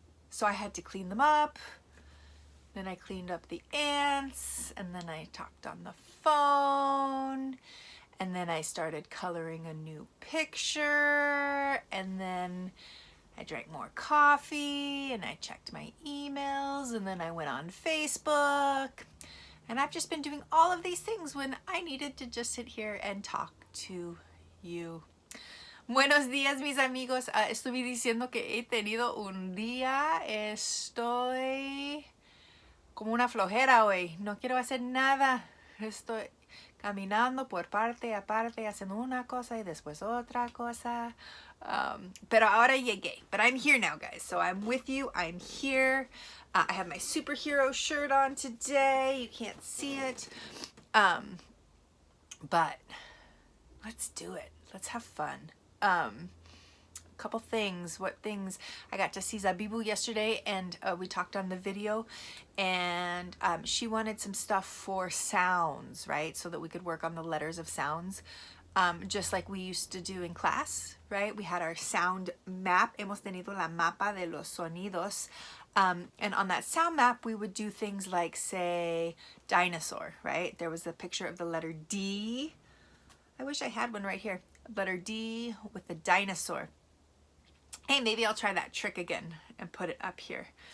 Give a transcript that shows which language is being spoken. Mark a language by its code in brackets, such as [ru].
[en] So I had to clean them up. Then I cleaned up the ants, and then I talked on the phone, and then I started coloring a new picture, and then I drank more coffee, and I checked my emails, and then I went on Facebook. And I've just been doing all of these things when I needed to just sit here and talk to you. [es] Buenos días, mis amigos. Estuve diciendo que he tenido un día. Estoy como una flojera hoy. No quiero hacer nada. Estoy caminando por parte a parte, haciendo una cosa y después otra cosa. Pero ahora llegué. [en] But I'm here now, guys. So I'm with you. I'm here. I have my superhero shirt on today. You can't see it. But let's do it. Let's have fun. Couple things. What things? I got to see Zabibu yesterday, and we talked on the video, and she wanted some stuff for sounds, right? So that we could work on the letters of sounds, just like we used to do in class, right? We had our sound map. [es] Hemos tenido la mapa de los sonidos. [en] And on that sound map, we would do things like, say, dinosaur, right? There was a picture of the letter D. I wish I had one right here. Letter D with the dinosaur. Hey, maybe I'll try that trick again and put it up here.